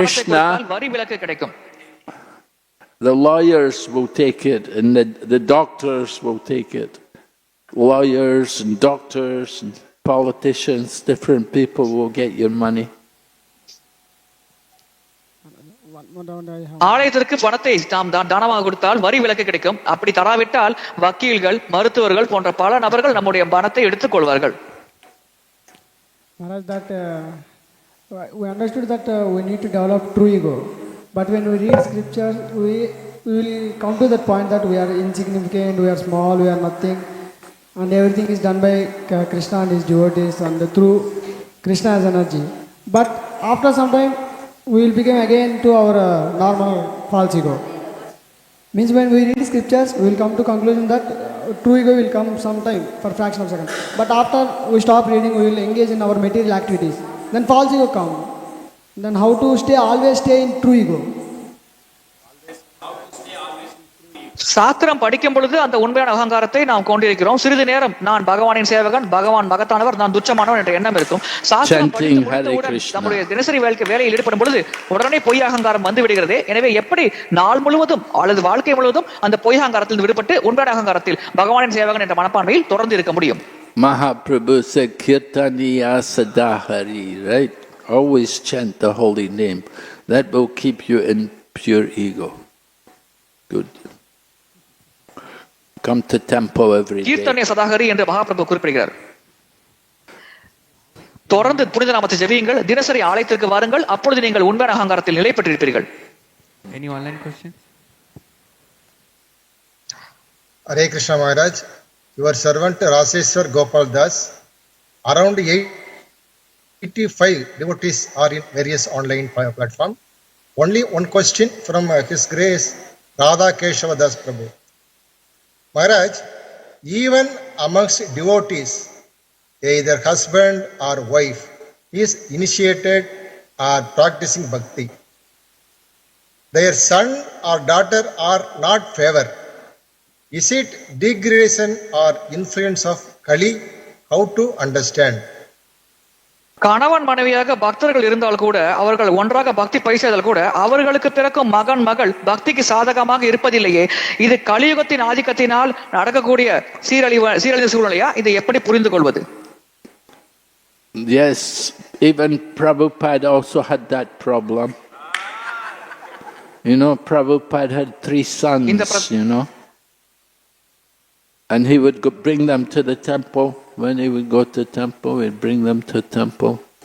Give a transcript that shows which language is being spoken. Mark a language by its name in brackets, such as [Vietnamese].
[English] Krishna, [Tamil] கொடுத்தால் வரி விலக்கு கிடைக்கும். [English] the lawyers will take it and the doctors will take it. Lawyers and doctors and politicians, different people will get your money. One round I have. [Tamil] ஆலயத்திற்கு பணத்தை நாம் தானமாக கொடுத்தால் வரி விலக்கு கிடைக்கும். அப்படி தராவிட்டால் வக்கீல்கள், மருத்துவர்கள் போன்ற பல நபர்கள் நம்முடைய பணத்தை எடுத்துக் கொள்வார்கள். [English] Maharaj, that we understood that we need to develop true ego. But when we read scriptures, we will come to that point that we are insignificant, we are small, we are nothing, and everything is done by Krishna and his devotees and through Krishna's energy. But after some time, we will become again to our normal false ego. Means when we read scriptures, we will come to conclusion that true ego will come sometime for fraction of a second. But after we stop reading, we will engage in our material activities. Then false ego come. Then how to always stay in true ego? [Tamil] சாஸ்திரம் படிக்கும் பொழுது அந்த உண்மையான அகங்காரத்தை நாம் கொண்டிருக்கிறோம். சிறிது நேரம் நான் பகவானின் சேவகன், பகவான் மகத்தானவர், நான் துச்சமானவன் என்ற எண்ணம் இருக்கும். சாஸ்திரம் படித்து முடித்தவுடன் நம்முடைய தினசரி வேலையில் ஈடுபடும் பொழுது உடனே பொய் அகங்காரம் வந்து விடுகிறது. எனவே எப்படி நாள் முழுவதும் அல்லது வாழ்க்கை முழுவதும் அந்த பொய் அகங்காரத்தில் விடுபட்டு உண்மையான அகங்காரத்தில் பகவானின் சேவகன் என்ற மனப்பான்மையில் தொடர்ந்து இருக்க முடியும்? [English] Mahaprabhu said, Kirtaniya Sadahari, right? Always chant the holy name. That will keep you in pure ego. Good. Come to temple every day. [Tamil] கீர்த்தனிய சதாகரி என்று மகாபிரபு குறிப்பிடுகிறார். தொடர்ந்து புனித நாமத்தை ஜெபியுங்கள், தினசரி ஆலயத்திற்கு வாருங்கள், அப்பொழுது நீங்கள் உண்மையான அகங்காரத்தில் நிலை பெற்றிருப்பீர்கள். [English] Any online question? Hare Krishna Maharaj, your servant Raseshwar Gopal Das, around 85 devotees are in various online platform. Only one question from His Grace Radha Keshava Das Prabhu. Maharaj, even amongst devotees, either husband or wife is initiated or practicing bhakti. Their son or daughter are not favored. Is it degradation or influence of Kali? How to understand? [Tamil] கணவன் மனைவியாக பக்தர்கள் இருந்தால் கூட, அவர்கள் ஒன்றாக பக்தி பயிற்சியால் கூட, அவர்களுக்கு பிறக்கும் மகன் மகள் பக்திக்கு சாதகமாக இருப்பதில்லையே. இது கலியுகத்தின் ஆதிக்கத்தினால் நடக்கக்கூடிய சீரழிந்த சூழ்நிலையா? இதை எப்படி புரிந்து கொள்வது? [English] Yes, even Prabhupada also had that problem. You know, Prabhupada had 3 sons, you know. And he would bring them to the temple. When he would go to temple, he'd bring them to temple.